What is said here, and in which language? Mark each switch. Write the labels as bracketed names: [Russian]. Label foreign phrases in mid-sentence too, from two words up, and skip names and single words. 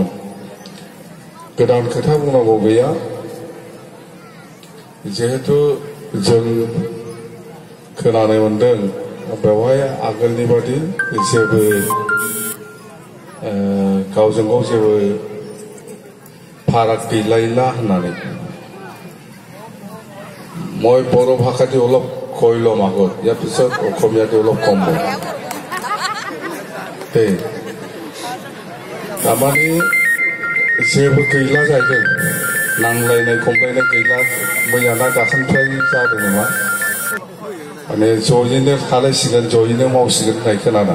[Bodo] गोदान खोथा बुंनांगौ गैया, जिहेतु जों खोनानो मोनदों बेवहाय आगोलनि बादि जेबो गावजों गाव जेबो फाराग गैलायला होननानै। [Assamese] মই বড়ো ভাষাটি অলপ কৈ ল'ম আগত, ইয়াৰ পিছত অসমীয়াটি অলপ কম মই। [Bodo] तारमाने जेबो गैला जाहैदों, नांलायनाय खमलायनाय गैला, मैयाना दाखालिनिफ्राय जादों नामा, माने जयैनो थालायसिगोन, जयैनो मावसिगोन होननाय खोनादों।